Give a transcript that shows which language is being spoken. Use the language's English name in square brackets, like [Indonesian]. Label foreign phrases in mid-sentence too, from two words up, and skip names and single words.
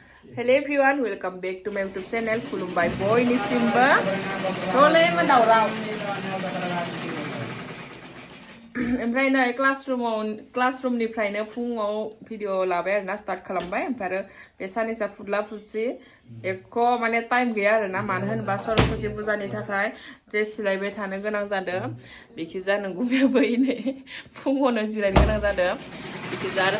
[English] Hello everyone, welcome back to my YouTube channel. [Bodo] Khulumbai boy ni Simba. Tole ma daurau. ओमफ्राय नै क्लासरुमनिफ्रायनो फुङाव भिडिअ लाबाय आरोना स्टार्ट खालामबाय ओमफ्राय आरो बे सानैसा फुदला फुदसि एख' माने टाइम गैया आरोना मानो होनबा सरस्वती फुजानि थाखाय ड्रेस सिलायबाय थानो गोनां जादों बिखिजा नंगौ बेबो नै फुङावनो जिरायनो गोनां जादों बिखिजा आरो